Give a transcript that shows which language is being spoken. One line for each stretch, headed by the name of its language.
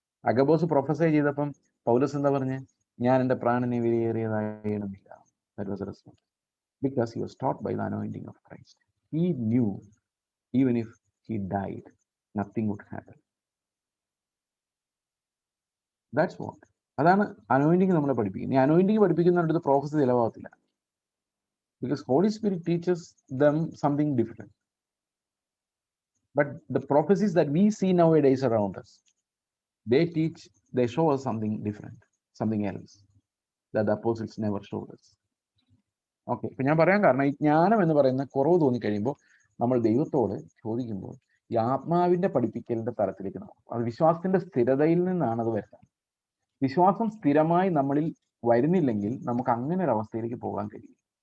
Malayalam: Agabus പ്രൊഫസൈ ചെയ്തപ്പം പൗലോസ് എന്താ പറഞ്ഞേ? ഞാൻ എൻ്റെ പ്രാണനെ വിലയേറിയതായി എണ്ണുന്നില്ല.
English: That was the response. Because he was taught by the anointing of Christ. He knew even if he died, nothing would happen. That's what.
Malayalam: അതാണ് anointing നമ്മളെ പഠിപ്പിക്കുന്നത്. ഈ anointing പഠിപ്പിക്കുന്നിടത്ത് prophecy ചിലവാകത്തില്ല.
English: Because Holy Spirit teaches them something different. But the prophecies that we see nowadays around us, they show us something different, something else that the apostles never showed us.
Malayalam: Okay, ഇപ്പൊ ഞാൻ പറയാൻ കാരണം, ഈ ജ്ഞാനം എന്ന് പറയുന്ന കുറവ് തോന്നിക്കഴിയുമ്പോൾ നമ്മൾ ദൈവത്തോട് ചോദിക്കുമ്പോൾ ഈ ആത്മാവിന്റെ പഠിപ്പിക്കലിന്റെ തലത്തിലേക്ക് നോക്കും. അത് വിശ്വാസത്തിന്റെ സ്ഥിരതയിൽ നിന്നാണ് അത് വരുന്നത്. വിശ്വാസം സ്ഥിരമായി നമ്മളിൽ വരുന്നില്ലെങ്കിൽ നമുക്ക് അങ്ങനെ ഒരു അവസ്ഥയിലേക്ക് പോകാൻ കഴിയും.